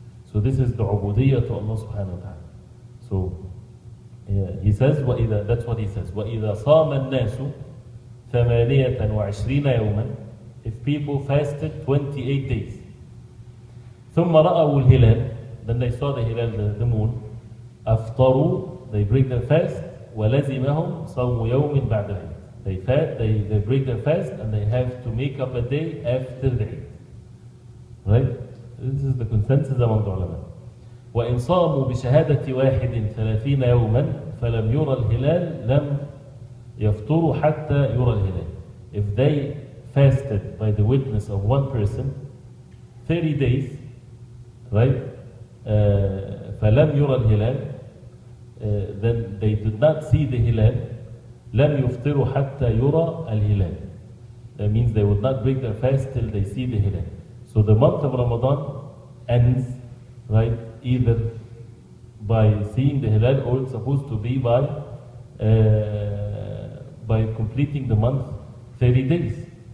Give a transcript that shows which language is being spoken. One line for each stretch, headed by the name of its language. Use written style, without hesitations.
English: So this is the ubudiyyah to Allah subhanahu wa ta'ala. So he says, that's what he says,
Arabic: وَإِذَا صَامَ النَّاسُ 28 يَوْمًا,
English: if people fasted 28 days,
Arabic: ثُمَّ رَأَوُا الْهِلَالِ,
English: then they saw the hilal, the moon,
Arabic: أَفْطَرُوا,
English: they break their fast,
Arabic: وَلَزِمَهُمْ صَوْمُ يَوْمٍ بَعْدَ الْعِيدِ,
English: They break their fast and they have to make up a day after the Eid. Right? This is the consensus among the ulama.
Arabic: وإن صاموا بشهادة واحد 30 يوما فلم يرى الهلال لم يفطروا حتى يرى الهلال.
English: If they fasted by the witness of one person 30 days, right?
Arabic: فلم يرى الهلال,
English: then they did not see the hilal.
Arabic: لم يفطروا حتى يرى الهلال.
English: That means they would not break their fast till they see the hilal. So the month of Ramadan ends, right, either by seeing the hilal or it's supposed to be by completing the month 30 days.